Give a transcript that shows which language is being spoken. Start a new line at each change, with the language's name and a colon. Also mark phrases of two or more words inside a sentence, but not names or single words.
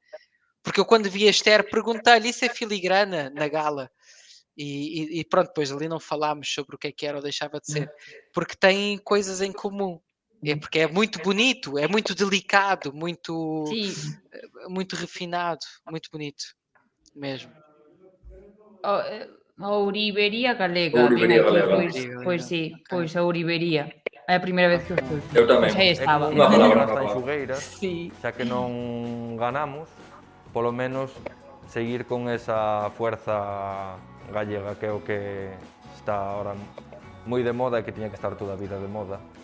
Portuguese: Porque eu quando vi a Esther perguntei-lhe, isso é filigrana na gala? E pronto, depois ali não falámos sobre o que era ou deixava de ser, porque têm coisas em comum. É porque é muito bonito, é muito delicado, muito refinado, muito bonito mesmo.
Galician: A Ourivería Galega. Ourivería Galega. Pois sí, pois a Ourivería. É a primeira vez que eu estou. Eu tamén. Pois aí estaba. Unha palabra Nas nova. Tanxugueiras, Sí. xa que non ganamos, polo menos seguir con
Spanish: esa fuerza gallega,
Galician: que é o que está ahora moi de moda e que tiña que estar toda a vida de moda.